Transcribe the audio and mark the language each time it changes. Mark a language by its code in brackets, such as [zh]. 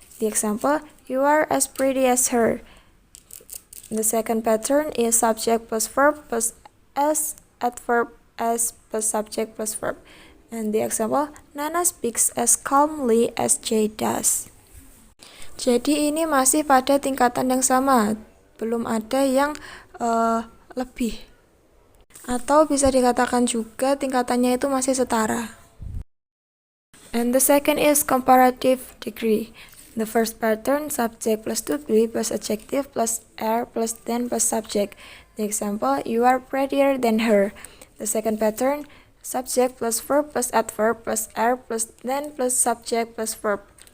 [en] The example, you are as pretty as her. The second pattern is subject plus verb plus as adverb as plus subject plus verb. And the example, Nana speaks as calmly as Jay does. [id] Jadi ini masih pada tingkatan yang sama, belum ada yang lebih. Atau bisa dikatakan juga tingkatannya itu masih setara. [en] And the second is comparative degree. The first pattern, subject plus to be plus adjective plus er plus then plus subject. The example, you are prettier than her. The second pattern, subject plus verb plus adverb plus er plus then plus subject plus verb.